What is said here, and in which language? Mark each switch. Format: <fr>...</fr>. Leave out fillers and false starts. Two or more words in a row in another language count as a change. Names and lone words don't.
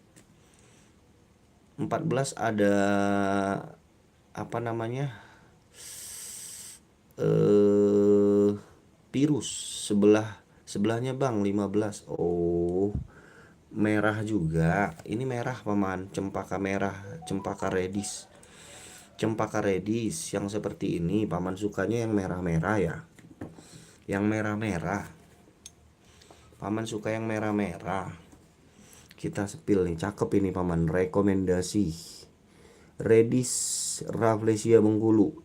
<id>14 ada apa namanya? Virus sebelahnya Bang 15. Oh, merah juga. Ini merah Paman, cempaka merah, cempaka redis. Cempaka redis yang seperti ini Paman sukanya yang merah-merah ya. Yang merah-merah. Paman suka yang merah-merah. Kita sepil nih, cakep ini Paman, rekomendasi. Redis Rafflesia Bengkulu.</id>